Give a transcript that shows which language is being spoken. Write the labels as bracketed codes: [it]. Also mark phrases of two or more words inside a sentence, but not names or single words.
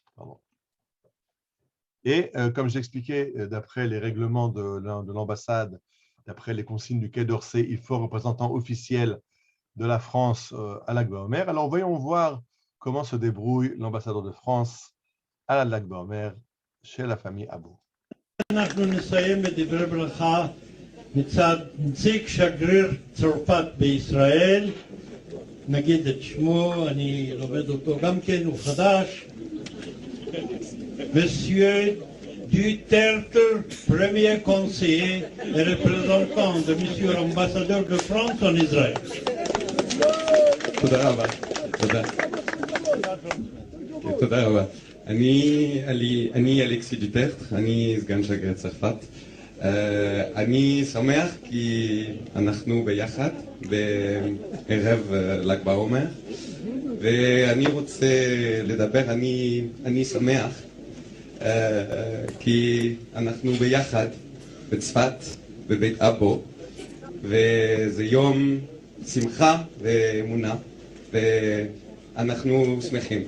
[fr] Et comme j'expliquais, d'après les règlements de l'ambassade, d'après les consignes du Quai d'Orsay, il faut un représentant officiel de la France à l'Akba Omer. Alors, voyons voir comment se débrouille l'ambassadeur de France à l'Akba Omer chez la famille Abou. [he] אנחנו נסיים בדברי ברכה מצד נציג שגריר צרפת בישראל, נגיד את שמו, אני לומד אותו גם כן, הוא חדש, [fr] Monsieur Duterte, premier conseiller et représentant de Monsieur l'ambassadeur de France en Israël. [he] תודה רבה. תודה רבה. אני אלכסי דוטרט, אני סגן שגריר צרפת. אני שמח כי אנחנו ביחד בערב ל"ג בעומר, ואני רוצה לדבר, אני שמח כי אנחנו ביחד בצפת, בבית אבו, וזה יום שמחה ואמונה, ואנחנו שמחים.